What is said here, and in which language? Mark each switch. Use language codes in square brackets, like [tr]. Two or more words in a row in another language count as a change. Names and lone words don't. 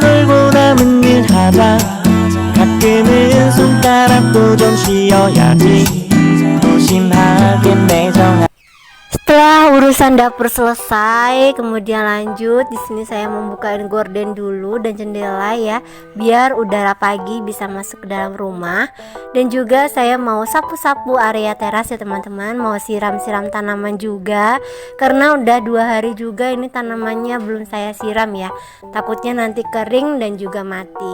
[ko] 놀고 남은 일 하자 가끔은 손가락도 좀 쉬어야지 무심하게 매정한. [id] Setelah urusan dapur selesai, kemudian lanjut di sini saya membukain gorden dulu dan jendela ya, biar udara pagi bisa masuk ke dalam rumah. Dan juga saya mau sapu-sapu area teras ya teman-teman, mau siram-siram tanaman juga, karena udah 2 hari juga ini tanamannya belum saya siram ya, takutnya nanti kering dan juga mati.